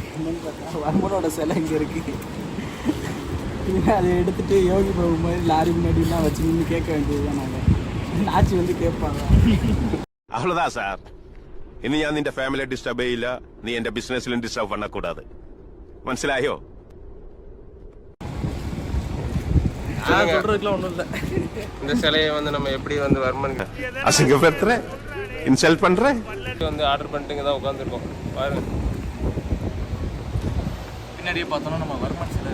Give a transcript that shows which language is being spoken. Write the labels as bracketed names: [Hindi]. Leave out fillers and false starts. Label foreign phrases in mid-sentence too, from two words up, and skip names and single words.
[Tamil] என்னன்னு பார்த்தா வர்மனோட சிலை இங்கே இருக்குது. அதை எடுத்துகிட்டு யோகி பாபு மாதிரி லாரி முன்னாடிலாம் வச்சு நின்று கேட்க வேண்டியதுதான். நாங்கள் ஆட்சி வந்து கேட்பாங்க. அவ்வளோதான் சார். [Malayalam] ഇനി ഞാൻ നിന്റെ ഫാമിലിയെ ഡിസ്റ്റർബ് ചെയ്യില്ല. നീ എന്റെ ബിസിനസ്സിലും ഡിസ്റ്റർബ് பண்ணக்கூடாது. മനസ്സിലായോ? [Tamil] சொல்றதுக்குலாம் ஒன்றும் இல்லை. இந்த சிலையை வந்து நம்ம எப்படி வந்து வர்மன் அசிங்கப்படுத்துற, இன்சல்ட் பண்ற வந்து ஆர்டர் பண்ணிட்டு தான் உட்காந்துருக்கோம். பாருங்க பின்னாடியே பார்த்தோம்னா நம்ம வர்மன் சிலை